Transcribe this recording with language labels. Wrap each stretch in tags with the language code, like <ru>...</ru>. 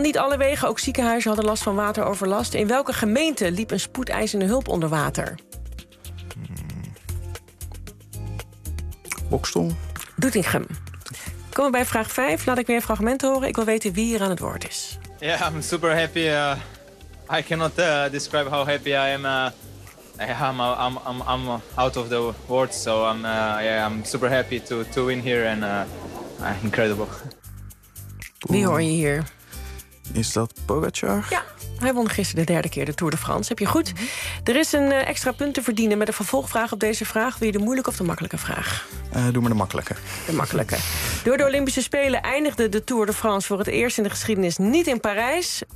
<nl>Niet alle wegen, ook ziekenhuizen hadden last van wateroverlast. In welke gemeente liep een spoedeisende hulp onder water? Bokstel. Doetinchem. Komen we bij vraag 5. Laat ik weer een fragment horen. Ik wil weten wie hier aan het woord is.</nl> <en>Ja, yeah, I'm super happy. I cannot describe how happy I am. I'm out of the words, so I'm super happy to win here and incredible.</en> <nl>Wie hoor je hier? Is dat Pogacar? Ja, hij won gisteren de derde keer de Tour de France. Heb je goed? Er is een extra punt te verdienen met een vervolgvraag op deze vraag. Wil je de moeilijke of de makkelijke vraag? Doe maar de makkelijke. De makkelijke. Door de Olympische Spelen eindigde de Tour de France voor het eerst in de geschiedenis niet in Parijs.</nl>